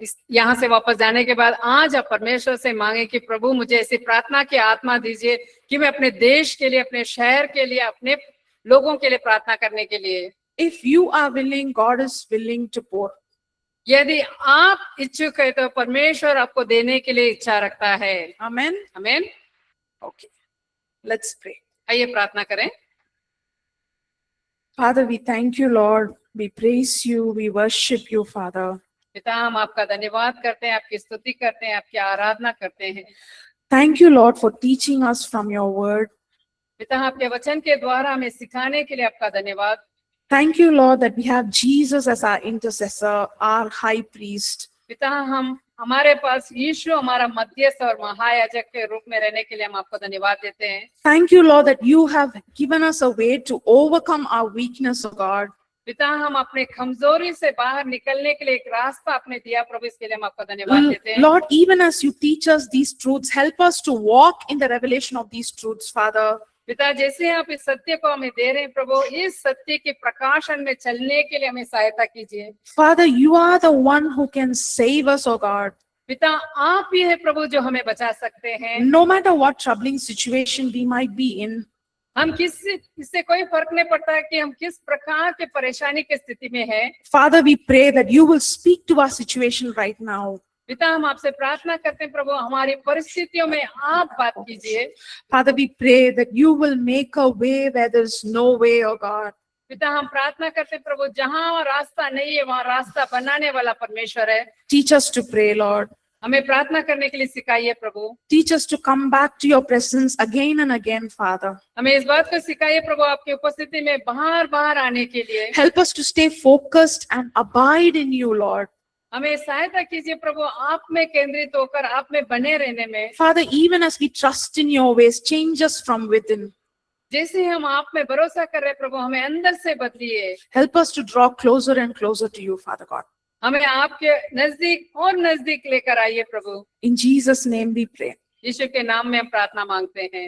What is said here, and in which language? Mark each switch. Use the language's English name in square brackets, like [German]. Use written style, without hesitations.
[Hindi] यहाँ से वापस जाने के बाद आज आप परमेश्वर से मांगे कि प्रभु मुझे ऐसी प्रार्थना की आत्मा दीजिए कि मैं अपने देश के लिए, अपने शहर के लिए, अपने लोगों के लिए प्रार्थना करने के लिए। [English] If you are willing, God is willing to pour. [Hindi] यदि आप इच्छुक है तो परमेश्वर आपको देने के लिए इच्छा रखता है। [English] Amen. [Hindi] आमीन। [English] Okay, let's pray. [Hindi] आइए प्रार्थना करें। [English] Father, we thank you, Lord. We praise you. We worship you, Father. [Hindi] पिता, हम आपका धन्यवाद करते हैं, आपकी स्तुति करते हैं, आपकी आराधना करते हैं। [English] Thank you, Lord, for teaching us from your word. [Hindi] पिता, आपके वचन के द्वारा हमें सिखाने के लिए आपका धन्यवाद। [English] Thank you, Lord, that we have Jesus as our intercessor, our high priest. [Hindi] पिता, हमारे पास यीशु हमारा मध्यस्थ और महायाजक के रूप में रहने के लिए हम आपको धन्यवाद देते हैं। [English] Thank you, Lord, that you have given us a way to overcome our weakness, O God. [Hindi] पिता, हम अपने कमजोरी से बाहर निकलने के लिए एक रास्ता आपने दिया प्रभु, इसके लिए हम आपको धन्यवाद देते हैं। [English] Lord, even as you teach us these truths, help us to walk in the revelation of these truths, Father. [Hindi] पिता, जैसे आप इस सत्य को हमें दे रहे हैं प्रभु, इस सत्य के प्रकाशन में चलने के लिए हमें सहायता कीजिए। [English] Father, you are the one who can save us, O God. [Hindi] पिता, आप ही है प्रभु जो हमें बचा सकते हैं। [English] No matter what troubling situation we might be in, [Hindi] हम इससे कोई फर्क नहीं पड़ता कि हम किस प्रकार के परेशानी की स्थिति में हैं। [English] Father, we pray that you will speak to our situation right now. [Hindi] पिता, हम आपसे प्रार्थना करते हैं प्रभु, हमारी परिस्थितियों में आप बात कीजिए। [English] Father, we pray that you will make a way where there is no way, O God. [Hindi] पिता, हम प्रार्थना करते हैं प्रभु, जहाँ रास्ता नहीं है वहाँ रास्ता बनाने वाला परमेश्वर है। [English] Teach us to pray, Lord. [Hindi] हमें प्रार्थना करने के लिए सिखाइए प्रभु। [English] Teach us to come back to your presence again and again, Father. [Hindi] हमें इस बात को सिखाइए प्रभु, आपकी उपस्थिति में बाहर बाहर आने के लिए। [English] Help us to stay focused and abide in you, Lord. [Hindi] हमें सहायता कीजिए प्रभु, आप में केंद्रित होकर आप में बने रहने में। [English] Father, even as we trust in your ways, change us from within. [Hindi] जैसे हम आप में भरोसा कर रहे हैं प्रभु, हमें अंदर से बदलिए। [English] Help us to draw closer and closer to you, Father God. [Hindi] हमें आपके नजदीक और नजदीक लेकर आइए प्रभु। [English] In Jesus' name we pray. [Hindi] यीशु के नाम में हम प्रार्थना मांगते हैं।